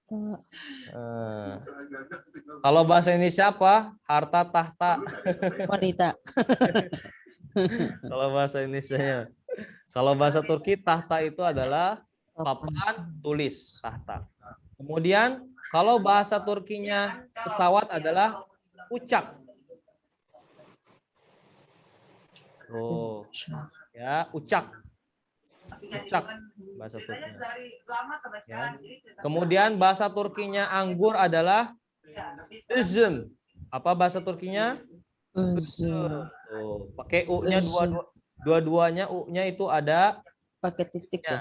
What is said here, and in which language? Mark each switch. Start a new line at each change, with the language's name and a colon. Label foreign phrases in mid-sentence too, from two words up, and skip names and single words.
Indonesian: Kalau bahasa Indonesia apa? Harta tahta. Wanita. Kalau bahasa Indonesia. Kalau bahasa Turki tahta itu adalah papan tulis, tahta. Kemudian kalau bahasa Turkinya pesawat adalah uçak. Oh, ya, uçak. Uçak bahasa Turkinya. Ya. Kemudian bahasa Turkinya anggur adalah üzüm. Apa bahasa Turkinya? Üzüm. Oh, pakai u-nya dua-duanya u-nya itu ada Pakai titik ya.